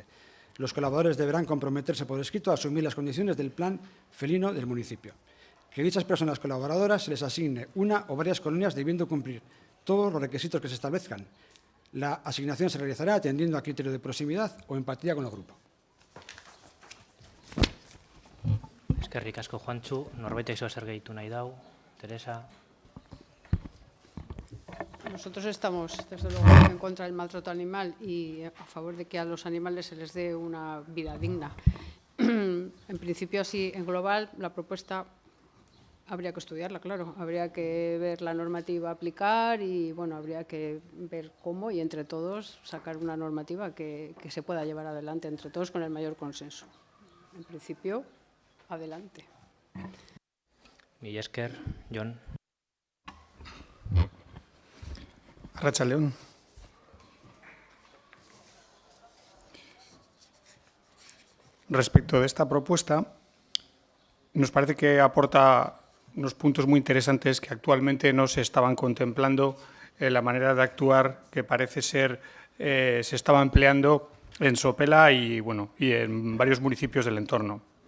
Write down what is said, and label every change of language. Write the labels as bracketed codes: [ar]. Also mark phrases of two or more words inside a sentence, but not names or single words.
[es] Los colaboradores deberán comprometerse por escrito a asumir las condiciones del plan felino del municipio. Que dichas personas colaboradoras se les asigne una o varias colonias debiendo cumplir todos los requisitos que se establezcan. La asignación se realizará atendiendo a criterio de proximidad o empatía con el grupo. [eu] Eskerrik asko, Juantxu. Norbaitek zer gehitu nahi dau? Teresa? [es] Nosotros estamos, desde luego, en contra del maltrato animal y a favor de que a los animales se les dé una vida digna. En principio, así, en global, la propuesta habría que estudiarla, claro. Habría que ver la normativa a aplicar y, bueno, habría que ver cómo y entre todos sacar una normativa que se pueda llevar adelante entre todos con el mayor consenso. En principio, adelante. [eu] Mila esker, Jon. Arratsaldeon. [es] Respecto de esta propuesta, nos parece que aporta unos puntos muy interesantes que actualmente no se estaban contemplando en la manera de actuar que parece ser se estaba empleando en Sopela y en varios municipios del entorno.